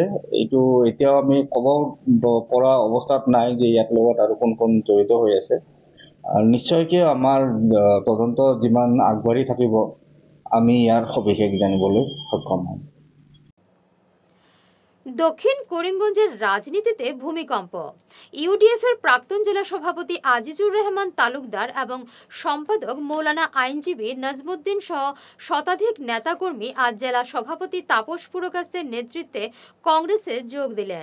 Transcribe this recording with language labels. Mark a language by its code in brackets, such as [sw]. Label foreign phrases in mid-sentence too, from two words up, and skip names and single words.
[as] এইটো এতিয়াও আমি ক'ব পৰা অৱস্থাত নাই যে ইয়াৰ লগত আৰু কোন কোন জড়িত হৈ আছে। নিশ্চয়কৈ আমাৰ তদন্ত যিমান আগবাঢ়ি থাকিব আমি ইয়াৰ সবিশেষ জানিবলৈ সক্ষম হ'ম। [bn] দক্ষিণ করিমগঞ্জের রাজনীতিতে ভূমিকম্প। ইউডিএফের প্রাক্তন জেলা সভাপতি আজিজুর রহমান তালুকদার এবং সম্পাদক মৌলানা আইনজীবী নজমুদ্দিন সহ শতাধিক নেতাকর্মী আজ জেলা সভাপতি তাপস পুরকাস্তের নেতৃত্বে কংগ্রেসে যোগ দিলেন।